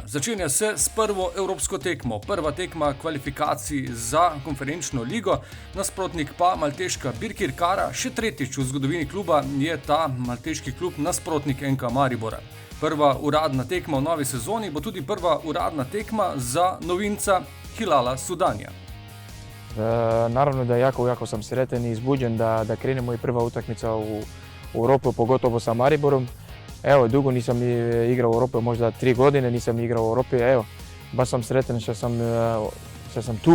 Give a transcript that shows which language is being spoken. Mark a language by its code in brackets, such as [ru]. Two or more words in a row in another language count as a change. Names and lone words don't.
[sl] Začenja se s prvo evropsko tekmo. Prva tekma kvalifikacij za konferenčno ligo, nasprotnik pa malteška Birkirkara. Še tretjič v zgodovini kluba je ta malteški klub nasprotnik NK Maribora. Prva uradna tekma v novi sezoni bo tudi prva uradna tekma za novinca Hilala Sudanja. [hr] Naravno da jako sam sretan i izbuđen da krenemo i prva utakmica u Europu, pogotovo sa Mariborom. Evo, dugo nisam igrao u Europi, možda 3 godine nisam igrao u Europi. Evo, baš sam sretan što sam tu.